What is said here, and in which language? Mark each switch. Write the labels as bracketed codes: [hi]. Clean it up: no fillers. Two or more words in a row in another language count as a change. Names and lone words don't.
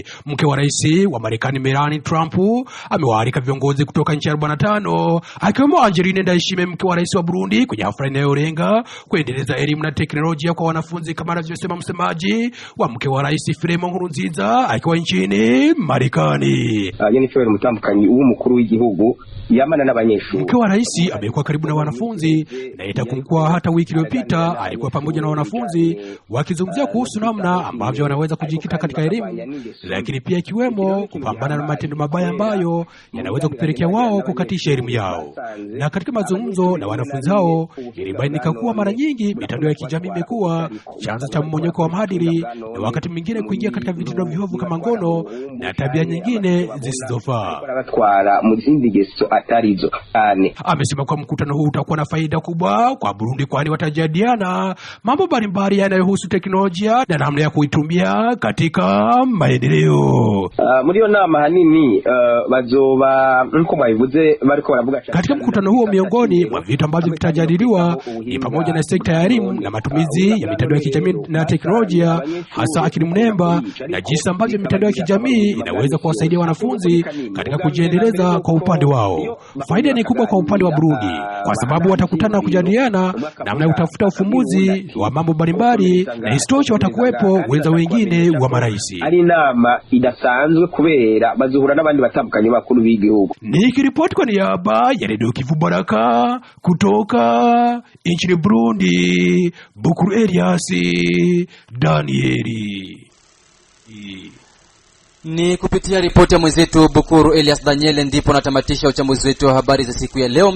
[sw] Mke wa rais wa Marekani Melania Trump amewaalika viongozi kutoka nchi 45 akiwemo Angeline Ndayishimiye, mke wa rais wa Burundi, kwenye hafla inayolenga kuendeleza elimu na teknolojia kwa wanafunzi, kama anavyosema msemaji wa mke wa rais Filemon Nkurunziza akiwa nchini Marekani. [rn] Jennifer Mutambukanyi mkuru w'igihugu yamana n'abanyeshuri. [sw] Mke wa rais amekuwa karibu na wanafunzi na itakuwa hata wiki iliyopita alikuwa pamoja na wanafunzi wakizungumzia kuhusu namna ambavyo wanaweza kujikita katika elimu, lakini pia ikiwemo kupambana na matendo mabaya ambayo yanaweza kupelekea wao kukatisha elimu yao. Na katika mazungumzo na wanafunzi hao ilibainika kuwa mara nyingi mitandao ya kijamii imekuwa chanzo cha mmonyoko wa maadili na wakati mwingine kuingia katika vitendo viovu kama ngono na tabia nyingine zisizofaa. Amesema kwa mkutano huu utakuwa na faida kubwa kwa Burundi, kwani watajadiliana mambo mbalimbali yanayohusu teknolojia na namna ya kuitumia katika maendeleo. [rn] Muri yo nama hanini bazoba nko mwabivuze bariko baravuga. [sw] Katika mkutano huo miongoni mwa vitu ambavyo vitajadiliwa ni pamoja na sekta ya elimu na matumizi ya mitandao ya kijamii na teknolojia, hasa akili mnemba, na jinsi ambavyo mitandao ya kijamii inaweza kuwasaidia wanafunzi katika kujiendeleza kwa upande wao. Faida ni kubwa kwa upande wa Burundi kwa sababu watakutana kujadiliana namna ya kutafuta ufumbuzi wa mambo mbalimbali, na isitoshe watakuwepo wenza wengine wa maraisi. [rn] Ari nama idasanzwe kubera bazuhura n'abandi batandukanye bakuru b'igihugu. [sw] Nikiripoti kwa niaba ya Radio Kivu Baraka kutoka nchini Burundi, Bukuru Elias Danieli. Ni kupitia ripoti ya mwenzetu Bukuru Elias Daniel ndipo natamatisha uchambuzi wetu wa habari za siku ya leo.